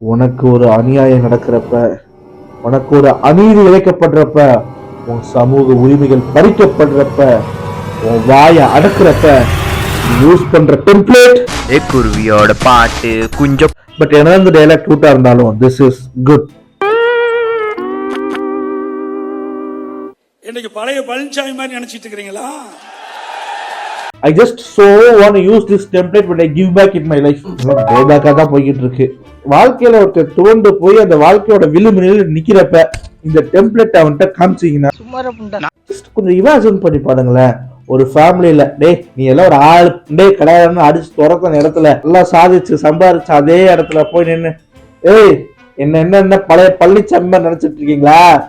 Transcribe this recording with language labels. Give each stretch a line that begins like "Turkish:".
Tamil: உனக்கு ஒரு அநியாயம் நடக்கிறப்ப, உனக்கு ஒரு அநீதி இழைக்கப்படுறப்ப, உன் சமூக உரிமைகள் பறிக்கப்படுறப்ப, உன் வாய அடக்குறப்ப யூஸ் பண்ற டெம்ப்ளேட். குருவியோட பாட்டு குஞ்சம். பட் என்ன இந்த டயலாக் கியூட்டா இருந்தாலும்
English: this is good.
Tamil: இன்னைக்கு பழைய பழனிசாமி மாதிரி நினைச்சிட்டு இருக்கீங்களா?
English: I just so want to use this template when I give back in my life.
Tamil: பேதாக்கா தான் போய்கிட்டு இருக்கு. வாழ்க்கையில ஒருத்தர் துவண்டு போய் அந்த வாழ்க்கையோட விளிம்பில் நிக்கிறப்ப இந்த டெம்ப்ளேட் அவன்கிட்ட காமிச்சீங்கன்னா கொஞ்சம் இமேஜின் பண்ணி பாருங்களேன். ஒரு ஃபேமிலியில டேய் நீ எல்லாம் ஒரு ஆள் டே கடையாளன்னு அடிச்சு துரத்தின இடத்துல எல்லாம் சாதிச்சு சம்பாதிச்சு அதே இடத்துல போய் நின்று ஏய் என்ன பழைய பழனிசாமி நினைச்சிட்டு இருக்கீங்களா?